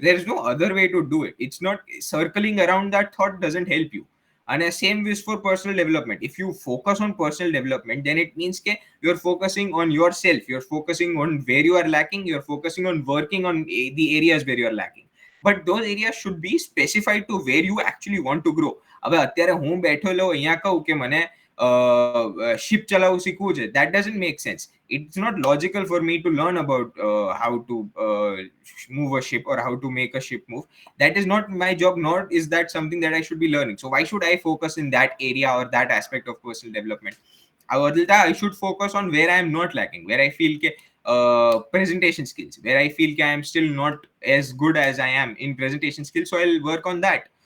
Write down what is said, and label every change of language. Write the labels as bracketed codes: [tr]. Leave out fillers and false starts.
[en] There is no other way to do it. It's not circling around that thought doesn't help you. And the same is for personal development. If you focus on personal development, then it means that you're focusing on yourself, you're focusing on where you are lacking, you're focusing on working on the areas where you are lacking. But those areas should be specified to where you actually want to grow. [gu] હવે અત્યારે હું બેઠેલો અહીંયા કહું કે મને ship ચલાવવું શીખવું છે, [en] that doesn't make sense. It's not logical for me to learn about how to move a ship or how to make a ship move. That is not my job, nor is that something that I should be learning. So why should I focus in that area or that aspect of personal development? I should focus on where I am not lacking, where I feel presentation skills, where I feel I am still not as good as I am in presentation skills, so I'll work on that.